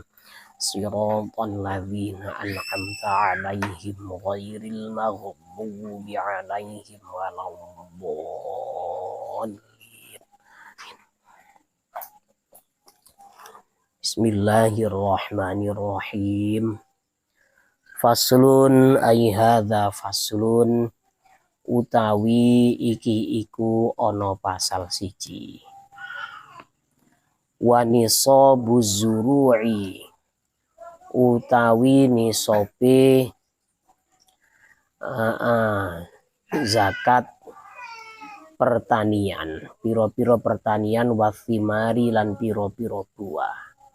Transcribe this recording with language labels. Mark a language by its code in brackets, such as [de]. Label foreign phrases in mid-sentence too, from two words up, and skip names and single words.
[ar] صراط الذين أنعمت عليهم غير المغضوب عليهم ولا الضالين. بسم الله الرحمن الرحيم. فصل أي هذا فصل [jv] utawi iki iku ana pasal siji. [ar] ونصاب الزروع [jv] utawi nisope zakat pertanian, piro-piro pertanian wathimari lan piro-piro buah.